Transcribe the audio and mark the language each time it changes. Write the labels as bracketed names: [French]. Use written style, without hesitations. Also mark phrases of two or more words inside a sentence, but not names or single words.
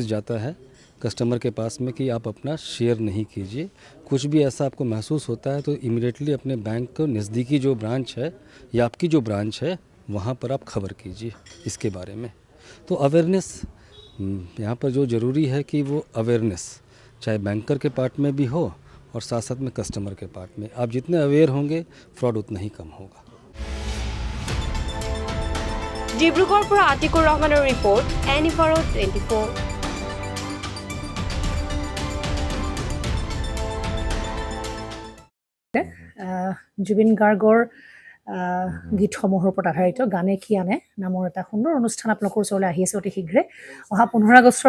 [Hindi] जाता है कस्टमर के पास में कि आप अपना शेयर नहीं कीजिए कुछ भी ऐसा आपको महसूस होता है तो इमीडिएटली अपने बैंक को नज़दीकी जो ब्रांच है या आपकी जो ब्रांच है वहाँ पर आप खबर कीजिए इसके बारे में तो अवेयरनेस यहाँ पर जो ज़रूरी है कि वो अवेयरनेस चाहे बैंकर के पार्ट में भी हो और साथ साथ में कस्टमर के पार्ट में आप जितने अवेयर होंगे फ्रॉड उतना ही कम होगा [Assamese] ডিব্ৰুগড়ৰ পৰা আতিকুৰ ৰহমানৰ ৰিপৰ্ট NFRO 24 জুবিন গাৰ্গৰ গীতসমূহৰ ওপৰত আধাৰিত গানে কি আনে নামৰ এটা সুন্দৰ অনুষ্ঠান আপোনালোকৰ ওচৰলৈ আহি আছে অতি শীঘ্ৰে অহা 15 আগষ্টৰ